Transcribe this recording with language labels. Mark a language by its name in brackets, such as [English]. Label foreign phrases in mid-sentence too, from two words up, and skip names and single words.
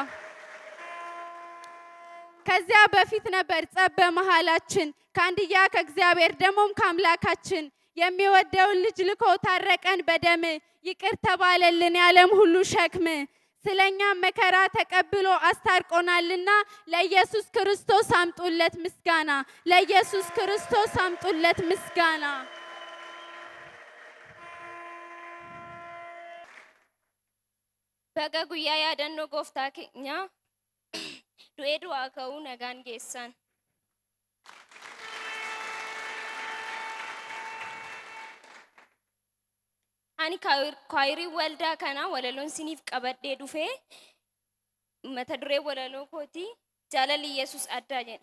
[Amharic] ከዚያ በፊት ነበር ጸብ በመሃላችን፣ ከአንድያ ከእግዚአብሔር ደሞም ከአምላካችን። የሚወደውን ልጅ ልኮ ታረቀን በደም፣ ይቅር ተባለልን የዓለም ሁሉ ሸክም። ስለኛ መከራ ተቀብሎ አስታርቆናልና፣ ለኢየሱስ ክርስቶስ አምጡለት ምስጋና፣ ለኢየሱስ ክርስቶስ አምጡለት ምስጋና። [Oromo] Baga guyyaa yaadannoo gooftaa keenya du'ee du'aa ka'uu nagaan geessan. Ani kwaayirii waldaa kana walaloon siniif qabadhee dhufee mata duree walaloo kooti jaalalli Yesuus addaa jedha.